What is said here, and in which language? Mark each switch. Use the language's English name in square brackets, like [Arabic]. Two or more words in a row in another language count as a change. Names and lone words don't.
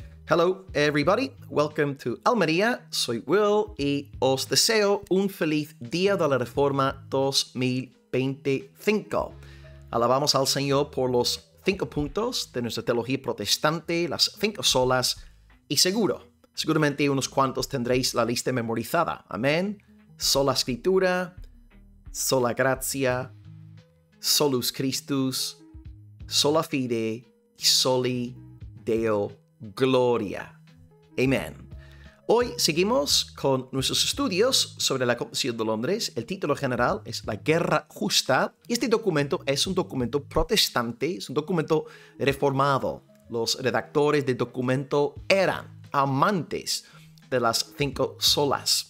[English] Hello, everybody. Welcome to Almería. [Spanish] Soy Will y os deseo un feliz Día de la Reforma 2025. Alabamos al Señor por los 5 puntos de nuestra teología protestante, las 5 solas, y seguramente unos cuantos tendréis la lista memorizada. Amén. Sola Escritura, [Latin] sola gratia, solus Christus, sola fide y soli Deo gloria. [Spanish] Amén. Hoy seguimos con nuestros estudios sobre la Confesión de Londres. El título general es La Guerra Justa. Y este documento es un documento protestante, es un documento reformado. Los redactores del documento eran amantes de las 5 solas.